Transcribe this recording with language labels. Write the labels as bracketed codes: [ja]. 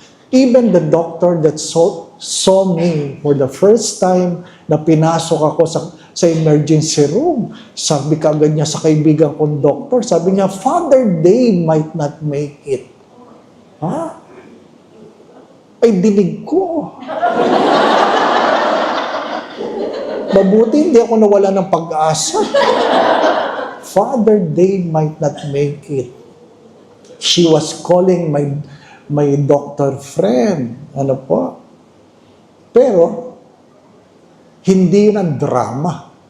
[en] Even the doctor that saw me for the first time [tl] na pinasok ako sa emergency room, sabi kagad niya sa kaibigan kong doktor, sabi niya, [en] Father Dave might not make it. Ha? [tl] Ay, dinig ko. Mabuti, hindi ako nawala ng pag-asa. [en] Father Dave might not make it. She was calling my doctor friend. [tl] Ano po? Pero, hindi yun ang drama.